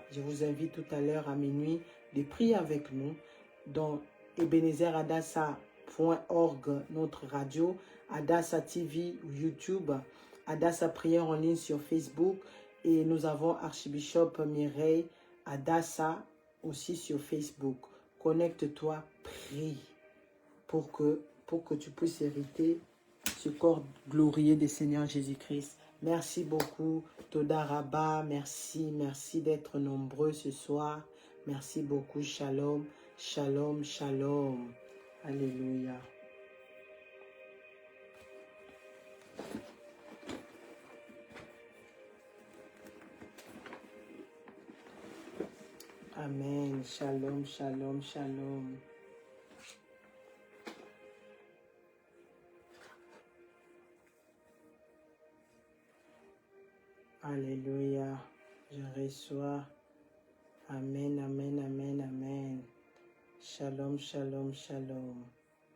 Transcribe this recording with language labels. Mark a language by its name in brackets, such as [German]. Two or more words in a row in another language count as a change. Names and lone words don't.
[French] Je vous invite tout à l'heure à minuit de prier avec nous dans ebenezeradassa.org, notre radio, Adassa TV, YouTube, Adassa Prière en ligne sur Facebook et nous avons Archbishop Mireille Adassa aussi sur Facebook. Connecte-toi, prie pour que tu puisses hériter ce corps glorieux du Seigneur Jésus-Christ. Merci beaucoup, [Hebrew] תודה רבה. [French] Merci d'être nombreux ce soir. Merci beaucoup. [Hebrew] שלום, שלום, שלום. [French] Alléluia. Amen. [Hebrew] שלום, שלום, שלום. [French] Alléluia. Je reçois. Amen, amen, amen, amen. [Hebrew] שלום, שלום, שלום.